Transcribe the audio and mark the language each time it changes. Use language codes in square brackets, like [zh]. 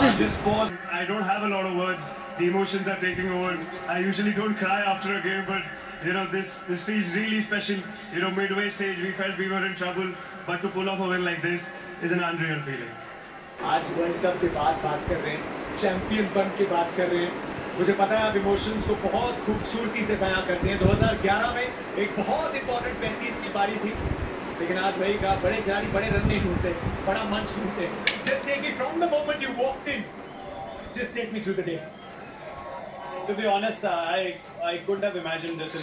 [en] I don't have a lot of words. The emotions are taking over. I usually don't cry after a game, but you know this feels really special. You know, midway stage we felt we were in trouble, but to pull off a win like this is an unreal feeling. [hi] आज world cup के बाद बात कर रहे हैं, champion बन के बात कर रहे हैं। मुझे पता है आप इमोशंस को बहुत खूबसूरती से बयां करते हैं। 2011 में एक बहुत इंपॉर्टेंट 35 की पारी थी, लेकिन आज वही कहा, बड़े खिलाड़ी बड़े रन नहीं ढूंढते, बड़ा मंच ढूंढते। [en] Just take me from the moment you walked in. Just take me through the day. To be honest, I couldn't have imagined this.